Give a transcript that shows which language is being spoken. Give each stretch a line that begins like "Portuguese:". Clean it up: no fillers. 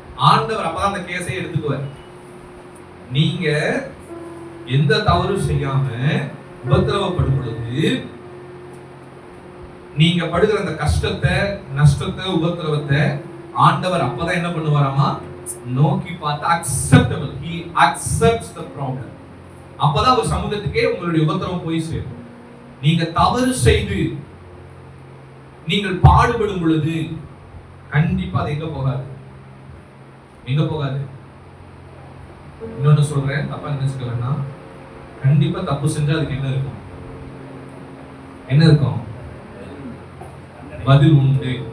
Tamil: ஆண்டவர் அப்பதான் அந்த கேஸை எடுத்துக்குவார். நீங்க எந்த தவறும் செய்யாம உபத்திரவப்படும் பொழுது நீங்க படுகிற அந்த கஷ்டத்தை, நஷ்டத்தை, உபத்திரவத்தை ஆண்டவர் அப்பதான் என்ன பண்ணுவாராமா? நோக்கி பார்த்து
English: acceptable, he accepts the problem.
Tamil: அப்பதான் ஒரு சமூகத்துக்கே உங்களுடைய உபத்திரவம் போய் சேரும். நீங்க தவறு செய்து நீங்கள் பாடுபடும் பொழுது கண்டிப்பா அது எங்க போகாது? எங்க போகாது? இன்னொன்னு சொல்றேன், தப்பா நினைச்சுக்க வேண்டாம். கண்டிப்பா தப்பு செஞ்சா அதுக்கு என்ன இருக்கும்? என்ன இருக்கும்? பதில் உண்டு.